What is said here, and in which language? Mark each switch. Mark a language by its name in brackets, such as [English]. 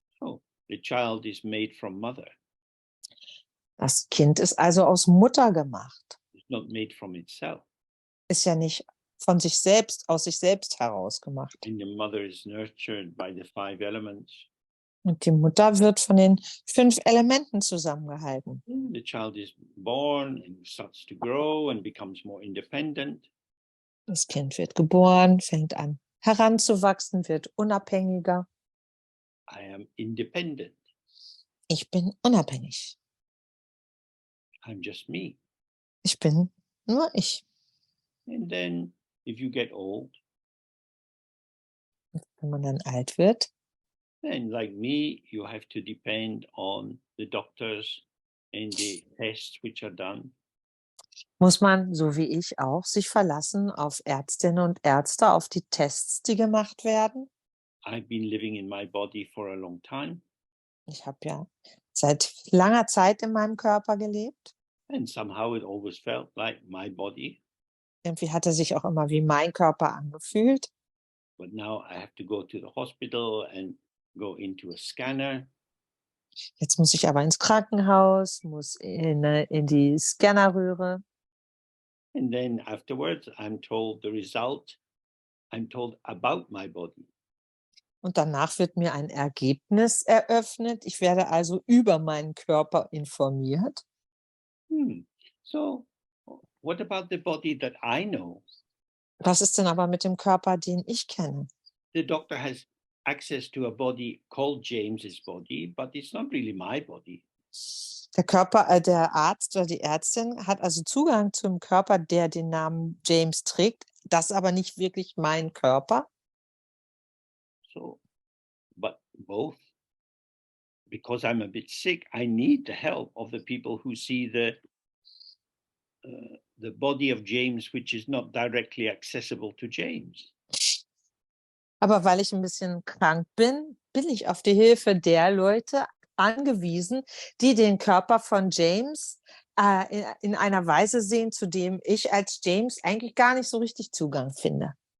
[English] So the child is made from mother. [German] Das Kind ist also aus Mutter gemacht. [English] It's not made from itself. [German] Ist ja nicht von sich selbst, aus sich selbst heraus gemacht. [English] And the mother is nurtured by the 5 elements. [German] Und die Mutter wird von den 5 Elementen zusammengehalten. [English] The child is born and starts to grow and becomes more independent. [German] Das Kind wird geboren, fängt an heranzuwachsen, wird unabhängiger. [English] I am independent. [German] Ich bin unabhängig. [English] I'm just me. [German] Ich bin nur ich. [English] And then if you get old, [German] Wenn man dann alt wird, [English] then like me, you have to depend on the doctors and the tests which are done. [German] muss man, so wie ich auch, sich verlassen auf Ärztinnen und Ärzte, auf die Tests, die gemacht werden. [English] I've been living in my body for a long time. [German] Ich habe ja seit langer Zeit in meinem Körper gelebt. [English] And somehow it always felt like my body. [German] Irgendwie hat er sich auch immer wie mein Körper angefühlt. [English] But now I have to go to the hospital and go into a scanner. [German] Jetzt muss ich aber ins Krankenhaus, muss in die Scannerröhre. [English] And then afterwards, I'm told the result. I'm told about my body. [German] Und danach wird mir ein Ergebnis eröffnet. Ich werde also über meinen Körper informiert. [English] So what about the body that I know? [German] Was ist denn aber mit dem Körper, den ich kenne? [English] The doctor has access to a body called James's body, but it's not really my body. [German] Der Arzt oder die Ärztin hat also Zugang zum Körper, der den Namen James trägt. Das ist aber nicht wirklich mein Körper. [English] So, but both, because I'm a bit sick, I need the help of the people who see the body of James, which is not directly accessible to James. [German] Aber weil ich ein bisschen krank bin, bin ich auf die Hilfe der Leute angewiesen, die den Körper von James in einer Weise sehen, zu dem ich als James eigentlich gar nicht so richtig Zugang finde.